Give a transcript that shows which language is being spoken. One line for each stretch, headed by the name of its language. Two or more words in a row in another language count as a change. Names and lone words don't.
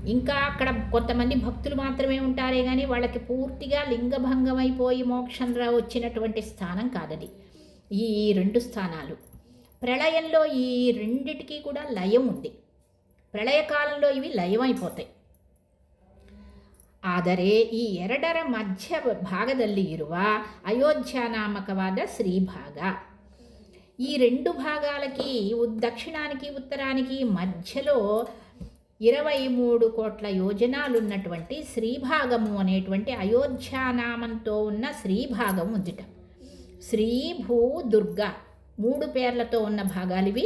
Telugu: ఇంకా అక్కడ కొంతమంది భక్తులు మాత్రమే ఉంటారే కానీ వాళ్ళకి పూర్తిగా లింగభంగం అయిపోయి మోక్షం వచ్చినటువంటి స్థానం కాదది. ఈ 2 స్థానాలు ప్రళయంలో ఈ రెండిటికి కూడా లయం ఉంది. ప్రళయకాలంలో ఇవి లయం అయిపోతాయి.
Kannada: ಆದರೆ ಈ 2ರ ಮಧ್ಯ ಭಾಗದಲ್ಲಿ ಇರುವ ಅಯೋಧ್ಯ ನಾಮಕವಾದ ಶ್ರೀಭಾಗ,
Telugu: ఈ 2 భాగాలకి దక్షిణానికి ఉత్తరానికి మధ్యలో 23 కోట్ల యోజనాలు ఉన్నటువంటి శ్రీభాగము అనేటువంటి అయోధ్యానామంతో ఉన్న శ్రీభాగం ఉందిట. శ్రీ భూ దుర్గా 3 పేర్లతో ఉన్న భాగాలివి.